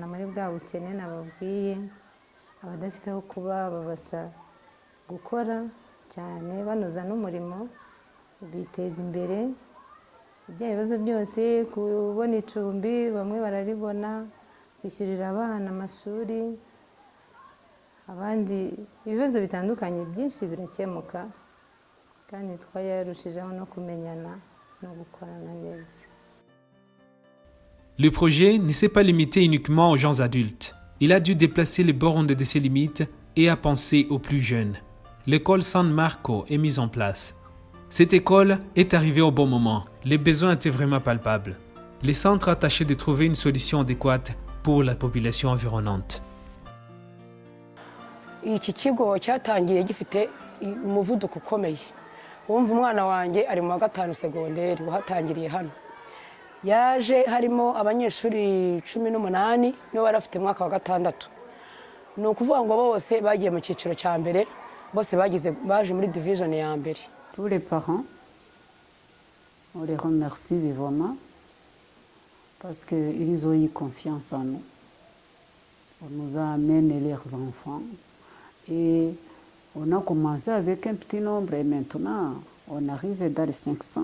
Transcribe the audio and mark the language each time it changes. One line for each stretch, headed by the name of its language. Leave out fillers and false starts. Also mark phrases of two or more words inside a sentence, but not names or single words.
Kinyarwanda: muri bwa bukene nababwiye abadafite aho kuba babasha gukora cyane banoza n'umurimo biteza imbere ibyo bibazo byose kubona icumbi bamwe bararibona kwishyurira abana amashuri abandi ibibazo bitandukanye byinshi birakemuka kandi twayarushijeho no kumenyana no gukorana neza.
French: Le projet ne s'est pas limité uniquement aux gens adultes. Il a dû déplacer les bornes de ses limites et a pensé aux plus jeunes. L'école San Marco est mise en place. Cette école est arrivée au bon moment. Les besoins étaient vraiment palpables. Les centres a tâché de trouver une solution adéquate pour la population environnante.
Kinyarwanda: Iki kigo cyatangiye gifite umuvuduko ukomeye. Wumva umwana wanjye ari mu wa gatanu segonderi wahatangiriye hano. Yaje harimo abanyeshuri 18 nibo bari bafite mwaka wa gatandatu. Ni ukuvuga ngo bose bagiye mu cyiciro cya mbere, bose baje muri division ya mbere.
French: Tous les parents, on les remercie vivement parce qu'ils ont eu confiance en nous. On nous a amené leurs enfants et on a commencé avec un petit nombre et maintenant on arrive dans les 500.